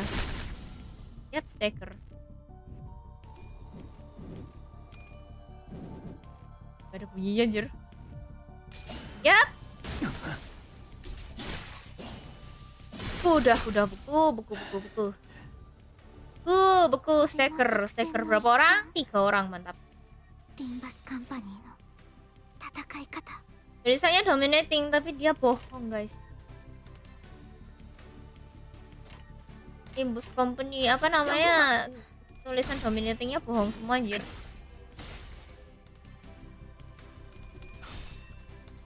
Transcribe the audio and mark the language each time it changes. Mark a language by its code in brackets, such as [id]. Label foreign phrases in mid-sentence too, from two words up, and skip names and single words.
[id] Yap, stagger. Gak ada bunyinya anjir. Yap. Udah beku stagger berapa orang? 3 orang, mantap. [ja] リンバスカンパニーの戦い方。 [id] Tulisannya dominating tapi dia bohong guys. Limbus company apa namanya? Tulisan dominatingnya bohong semua anjir.